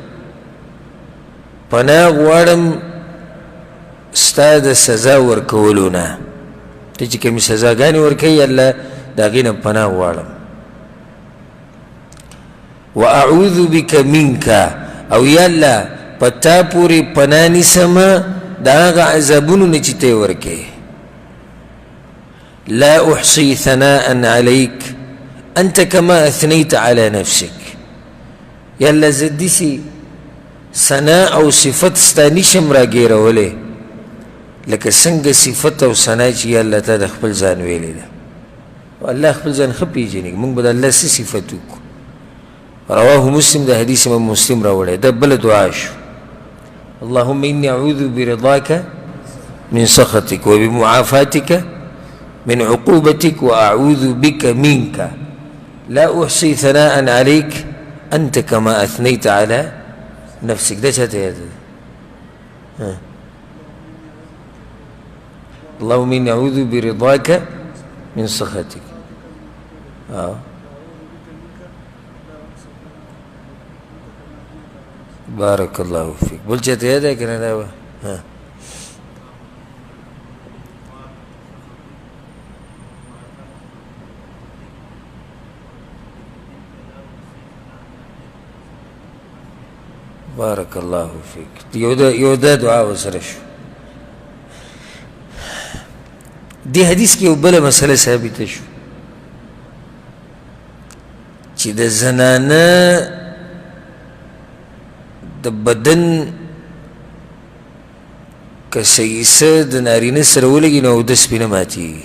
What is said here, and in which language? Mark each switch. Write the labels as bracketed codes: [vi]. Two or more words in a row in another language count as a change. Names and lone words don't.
[ps] پناه غواړم ستا د سزا ورکولو نه ته چې کومې سزاګانې ورکوي الله د هغې نه پناه غواړم [ar] واعوذ بک منک [ps] او یا الله پتا پوری پناه نیسم دا هغه عذابونو نه چې ته ورکې. [ar] لا احصي ثناء عليك انت كما اثنيت على نفسك. [ps] یا الله زه داسې ثنا او صفت ستا نشم راګیرولی لکه څنګه صفت او ثنا چې یا الله تا د خپل ځان ویلې ده. الله خپل ځان ښه پېژني، موږ به د الله څه صفت وکړو. [ar] رواه مسلم، [ps] د حدیث امام مسلم راوړی. دا بله دعا شو، [ar] اللهم إني أعوذ برضاك من سخطك وبمعافاتك من عقوبتك وأعوذ بك منك لا أحصي ثناء عليك أنت كما أثنيت على نفسك. [ps] ده چاته یاد ده؟ [ar] اللهم إني أعوذ برضاك من سخطك. بارك الله فيك. [ps] بول چاته [ur] یاد ہے کہ [ps] نه دا؟ [ar] بارك الله فيك. [ps] یو دا دعا وسره شو. دی حدیث کی یو بله مسئله ثابته شو چې د زنانه د بدن که سیسه د نارینه سره ولګي نو اودس پې نه ماتېږي.